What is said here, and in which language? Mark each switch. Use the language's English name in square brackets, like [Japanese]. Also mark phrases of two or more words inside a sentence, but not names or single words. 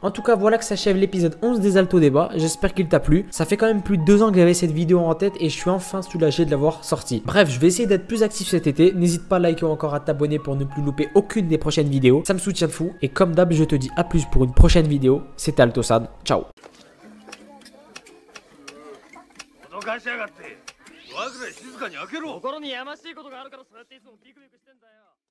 [French] En tout cas, voilà que s'achève l'épisode 11 des Alto Débat, j'espère qu'il t'a plu. Ça fait quand même plus de 2 ans que j'avais cette vidéo en tête et je suis enfin soulagé de l'avoir sortie. Bref, je vais essayer d'être plus actif cet été, n'hésite pas à liker ou encore à t'abonner pour ne plus louper aucune des prochaines vidéos, ça me soutient de fou, et comme d'hab je te dis à plus pour une prochaine vidéo. C'était Altosan, ciao. [Japanese] 心にやましいことがあるからそうやっていつもビクビクしてんだよ。